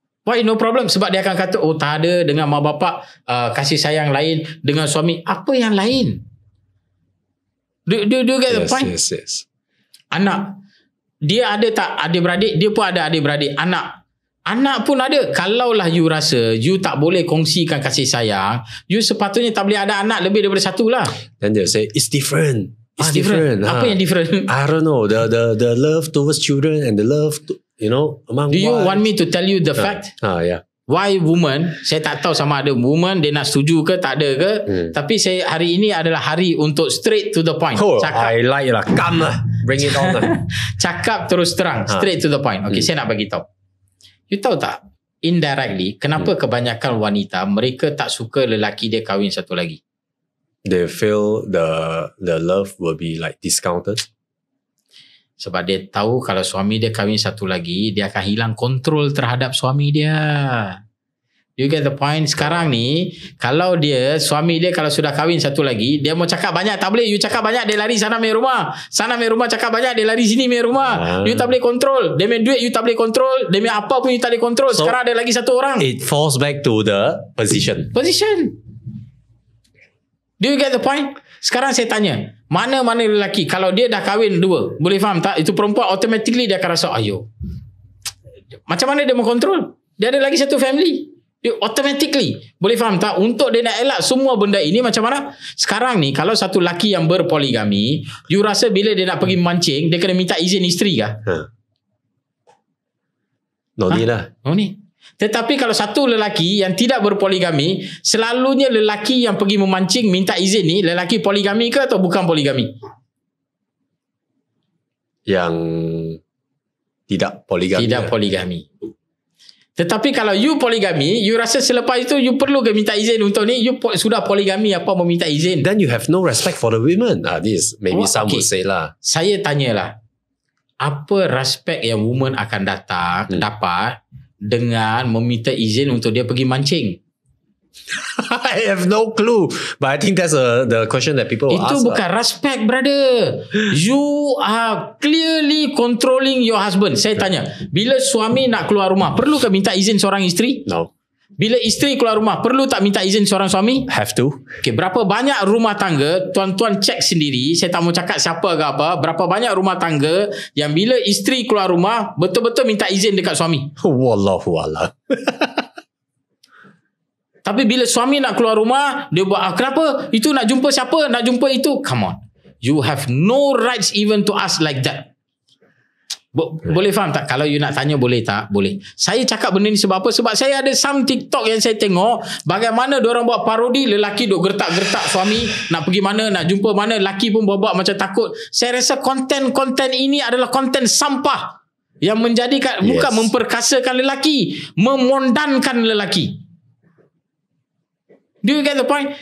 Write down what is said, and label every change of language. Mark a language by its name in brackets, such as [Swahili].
[English] Why no problem? [Malay] Sebab dia akan kata, oh tak ada, dengan mak bapak kasih sayang lain, dengan suami apa yang lain? [English] Do you get the point? Yes. [Malay] Anak, dia ada tak adik-beradik? Dia pun ada adik-beradik. Anak pun ada. Kalaulah you rasa you tak boleh kongsikan kasih sayang, you sepatutnya tak boleh ada anak lebih daripada satu lah. [English] Then they'll say it's different. It's different. [Malay] Apa yang different? [English] I don't know. The love towards children and the love among Do you want me to tell you the fact? Yeah. Why woman? [Malay] Saya tak tahu sama ada woman dia nak setuju ke tak ada ke. Tapi hari ini adalah hari untuk [English] straight to the point. I like lah. Come lah. Bring it on lah. [Malay] Cakap terus terang, [English] straight to the point. [Malay] Okay, saya nak bagi tahu. You tahu tak? Indirectly, kenapa kebanyakan wanita mereka tak suka lelaki dia kahwin satu lagi? [English] They feel the love will be like discounted. [Malay] Sebab dia tahu kalau suami dia kahwin satu lagi, dia akan hilang kontrol terhadap suami dia. [English] You get the point? [Malay] Sekarang ni, kalau suami dia kalau sudah kahwin satu lagi, dia mau cakap banyak, tak boleh. You cakap banyak, dia lari sana main rumah. Sana main rumah, cakap banyak, dia lari sini main rumah. You tak boleh kontrol. Dia main duit, you tak boleh kontrol. Dia main apa pun, you tak boleh kontrol. So, sekarang ada lagi satu orang. [English] It falls back to the position. Do you get the point? [Malay] Sekarang saya tanya, mana-mana lelaki kalau dia dah kahwin 2, boleh faham tak? Itu perempuan automatically dia akan rasa, ayo, macam mana dia mau kontrol? Dia ada lagi satu family. Dia automatically, boleh faham tak? Untuk dia nak elak semua benda ini, macam mana? Sekarang ni kalau satu lelaki yang berpoligami, you rasa bila dia nak pergi mancing, dia kena minta izin isteri kah? [English] No need lah. No need. [Malay] Tetapi kalau satu lelaki yang tidak berpoligami, selalunya lelaki yang pergi memancing minta izin ni, lelaki poligami ke atau bukan poligami? Yang tidak poligami. Tidak poligami. Tetapi kalau you poligami, you rasa selepas itu you perlu ke minta izin untuk ni? You sudah poligami, apa mau minta izin? [English] Then you have no respect for the women. This maybe some would say lah. [Malay] Saya tanyalah, apa respect yang woman akan dapat dengan meminta izin untuk dia pergi mancing? [English] I have no clue, but I think that's the question that people ask. [Malay] Itu bukan respect, brother. [English] You are clearly controlling your husband. [Malay] Saya tanya, bila suami nak keluar rumah, perlu ke minta izin seorang isteri? [English] No. [Malay] Bila isteri keluar rumah, perlu tak minta izin seorang suami? [English] Have to. [Malay] Okay, berapa banyak rumah tangga, tuan-tuan cek sendiri, saya tak mau cakap siapa ke apa, berapa banyak rumah tangga yang bila isteri keluar rumah, betul-betul minta izin dekat suami? Wallahualam. Tapi bila suami nak keluar rumah, dia buat, kenapa? Itu nak jumpa siapa? Nak jumpa itu? [English] Come on. You have no rights even to ask like that. [Malay] Boleh faham tak? Kalau you nak tanya boleh tak? Boleh. Saya cakap benda ni sebab apa? Sebab saya ada some TikTok yang saya tengok bagaimana diorang buat parodi, lelaki duk gertak-gertak suami nak pergi mana, nak jumpa mana, lelaki pun buat macam takut. Saya rasa konten-konten ini adalah konten sampah yang menjadikan bukan memperkasakan lelaki, memondankan lelaki. [English] Do you get the point?